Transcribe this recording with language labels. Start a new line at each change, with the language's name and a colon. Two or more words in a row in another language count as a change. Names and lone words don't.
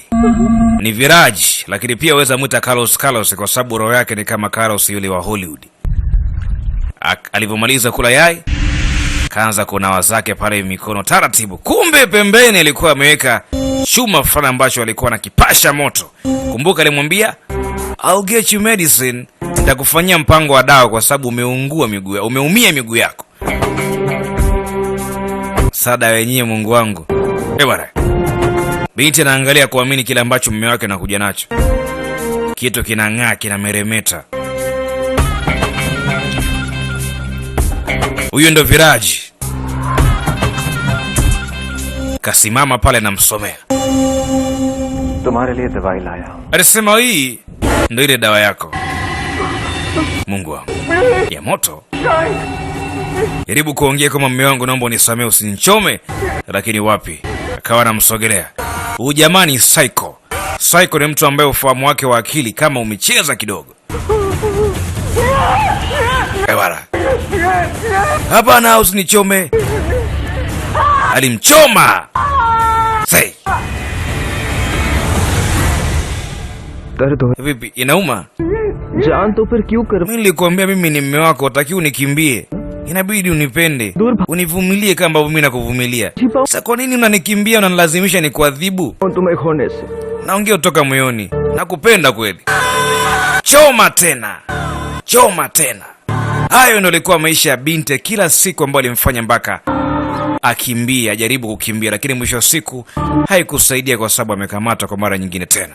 Swahili: Ni Viraj, lakini pia weza mwita Carlos kwa sababu roho yake ni kama Carlos yule wa Hollywood. Alivyomaliza kula yai, kaanza kunawa zake pale mikono taratibu. Kumbe pembeni alikuwa ameweka chuma fulani ambacho alikuwa anakipasha moto. Kumbuka alimwambia,
English: I'll get you medicine,
Swahili: nitakufanyia mpango wa dawa kwa sababu umeumia miguu yako. Sada wenyewe Mungu wangu. Bwana. Binti anaangalia kuamini kile ambacho mume wake anakuja nacho. Kitu kinang'aa, kinameremeta. Huyo ndo Viraji. Kasimama pale na msomea.
Hindi: तुम्हारे लिए दवाई लाया.
Swahili: Alisema hii ndo ile dawa yako. Mungu wangu. Ya moto. Jaribu kuongea kama mume wangu, naomba unisamee, usinichome. Lakini wapi? Akawa anamsogelea. Huyu jamani psycho. Psycho ni mtu ambaye ufahamu wake wa akili kama umecheza kidogo. Ewala. Hapana, usinichome. Alimchoma. Say.
Hindi: दर्द हो.
Swahili: Vipi, inauma?
Hindi: जान तो फिर क्यों कर.
Swahili: Mimi nilikwambia mimi ni mume wako, utaki unikimbie. Inabidi unipende. Univumilie kama mimi nakuvumilia. Sasa kwa nini unanikimbia, unanilazimisha nikuadhibu?
Hindi: तुम्हें खोने से.
Swahili: Naongea kutoka moyoni. Nakupenda kweli. Choma tena. Choma tena. Hayo ndio ilikuwa maisha ya binti kila siku ambayo alimfanya mpaka akimbia, ajaribu kukimbia, lakini mwisho wa siku haikusaidia kwa sababu amekamatwa kwa mara nyingine tena.